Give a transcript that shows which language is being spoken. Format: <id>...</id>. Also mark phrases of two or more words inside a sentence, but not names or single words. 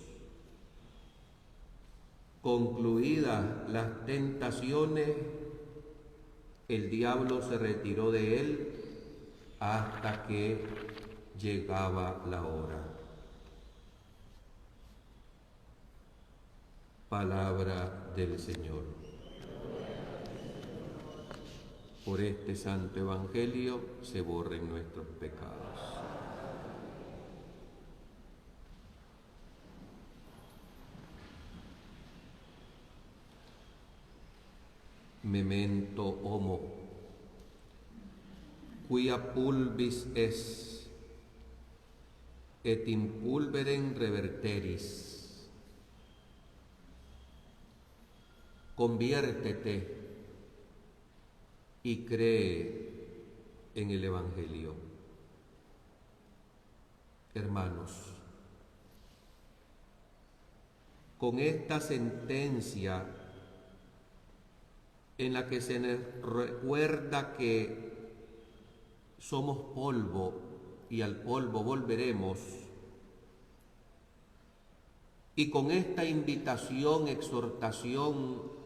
<es>Concluidas las tentaciones, el diablo se retiró de él hasta que llegaba la hora. Palabra del Señor. Por este santo evangelio se borren nuestros pecados.</es> <la>Memento homo, quia pulvis es, et in pulverem reverteris.</la> <es>Conviértete y cree en el Evangelio. Hermanos, con esta sentencia en la que se nos recuerda que somos polvo y al polvo volveremos, y con esta invitación, exhortación</es>